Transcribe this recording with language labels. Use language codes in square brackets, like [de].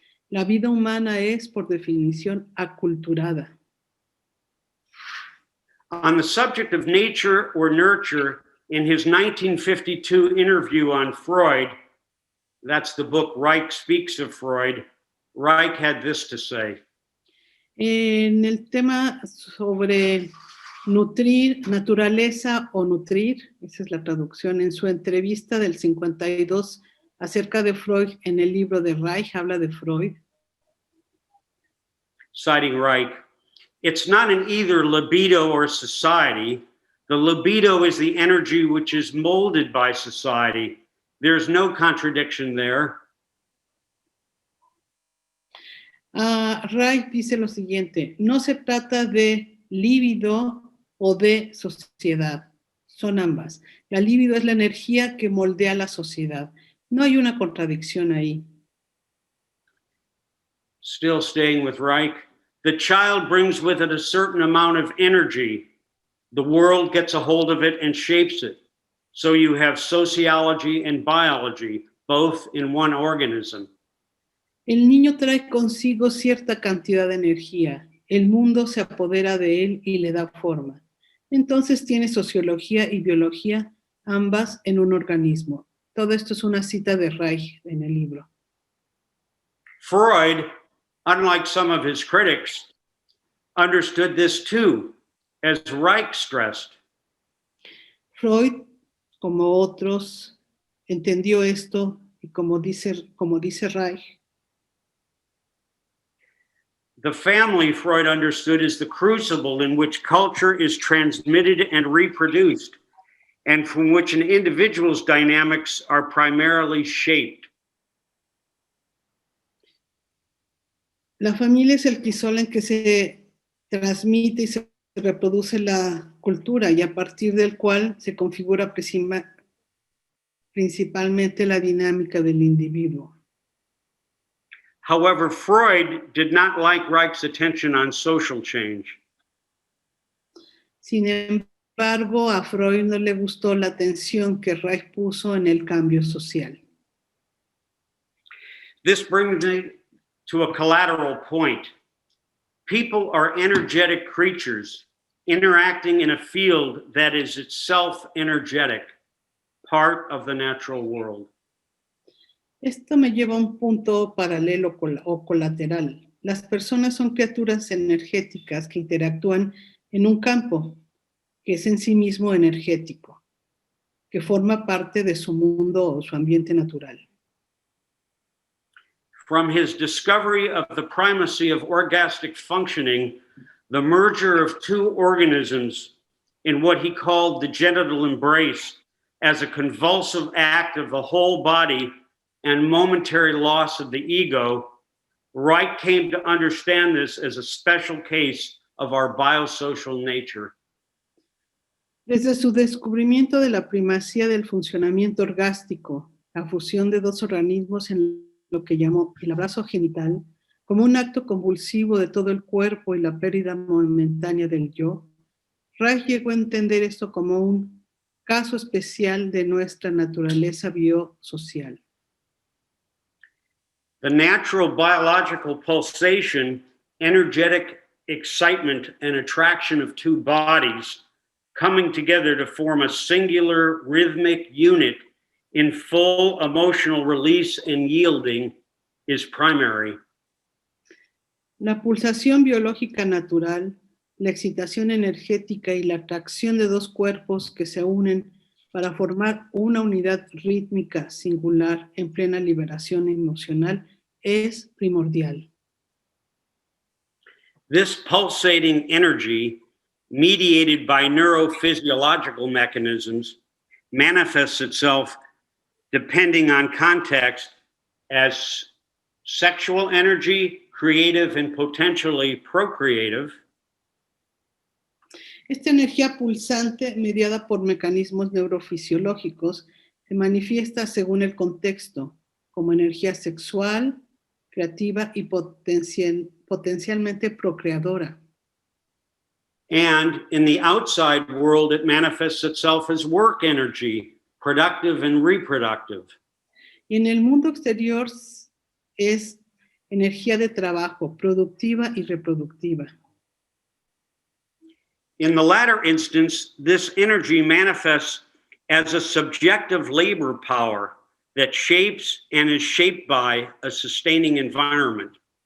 [es] La vida humana es, por definición, aculturada. [en] On the subject of nature or nurture, in his 1952 interview on Freud, that's the book Reich Speaks of Freud, Reich had this to say. [es] En el tema sobre nutrir, naturaleza o nutrir, esa es la traducción, en su entrevista del 52 acerca de Freud en el libro de Reich, habla de Freud. [en] Citing Reich, it's not an either libido or society. The libido is the energy which is molded by society. There's no contradiction there. [es] Reich dice lo siguiente, no se trata de líbido o de sociedad, son ambas. La líbido es la energía que moldea la sociedad. No hay una contradicción ahí. [en] Still staying with Reich, the child brings with it a certain amount of energy. The world gets a hold of it and shapes it. So you have sociology and biology, both in one organism. [es] El niño trae consigo cierta cantidad de energía. El mundo se apodera de él y le da forma. Entonces tiene sociología y biología, ambas en un organismo. Todo esto es una cita de Reich en el libro. [en] Freud, unlike some of his critics, understood this too, as Reich stressed. [es] Freud, como otros, entendió esto y como dice Reich, [en] the family, Freud understood, is the crucible in which culture is transmitted and reproduced, and from which an individual's dynamics are primarily shaped. [es] La familia es el crisol en que se transmite y se reproduce la cultura y a partir del cual se configura principalmente la dinámica del individuo. [en] However, Freud did not like Reich's attention on social change. [es] Sin embargo, a Freud no le gustó la atención que Reich puso en el cambio social. [en] This brings me to a collateral point. People are energetic creatures interacting in a field that is itself energetic, part of the natural world. [es] Esto me lleva a un punto paralelo o colateral. Las personas son criaturas energéticas que interactúan en un campo que es en sí mismo energético, que forma parte de su mundo o su ambiente natural. [en] From his discovery of the primacy of orgastic functioning, the merger of two organisms in what he called the genital embrace as a convulsive act of the whole body and momentary loss of the ego, Reich came to understand this as a special case of our biosocial nature. [es] Desde su descubrimiento de la primacía del funcionamiento orgástico, la fusión de dos organismos en lo que llamó el abrazo genital, como un acto convulsivo de todo el cuerpo y la pérdida momentánea del yo, Reich llegó a entender esto como un caso especial de nuestra naturaleza biosocial. [en] The natural biological pulsation, energetic excitement, and attraction of two bodies coming together to form a singular rhythmic unit in full emotional release and yielding is primary. [es] La pulsación biológica natural, la excitación energética y la atracción de dos cuerpos que se unen para formar una unidad rítmica singular en plena liberación emocional es primordial. [en] This pulsating energy, mediated by neurophysiological mechanisms, manifests itself depending on context as sexual energy, creative and potentially procreative. [es] Esta energía pulsante, mediada por mecanismos neurofisiológicos, se manifiesta según el contexto, como energía sexual, creativa y potencialmente procreadora. [en] And in the outside world, it manifests itself as work energy, productive and reproductive. [es] Y en el mundo exterior es energía de trabajo, productiva y reproductiva. [en] In the latter instance, this energy manifests as a subjective labor power that shapes and is shaped by a sustaining environment.